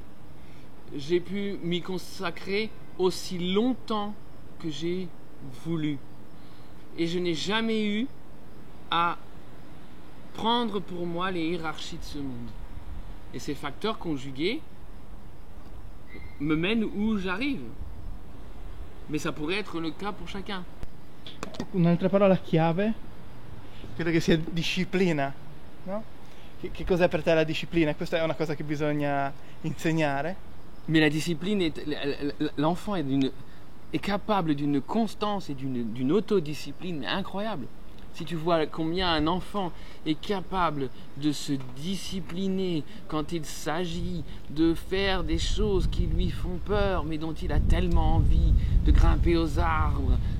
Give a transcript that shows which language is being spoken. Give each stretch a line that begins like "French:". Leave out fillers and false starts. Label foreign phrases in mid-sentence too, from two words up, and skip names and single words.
French: J'ai pu m'y consacrer aussi longtemps que j'ai voulu. Et je n'ai jamais eu à prendre pour moi les hiérarchies de ce monde. Et ces facteurs conjugués me mènent où j'arrive. Mais ça pourrait être le cas pour chacun.
Italian: Un'altra parola chiave, credo che sia disciplina. No? Che cos'è per te la disciplina? Questa è una cosa che bisogna insegnare.
French: Mais la discipline, l'enfant est capable d'une constance et d'une autodiscipline incroyable. Si tu vois combien un enfant est capable de se discipliner quand il s'agit de faire des choses qui lui font peur, mais dont il a tellement envie, de grimper aux arbres.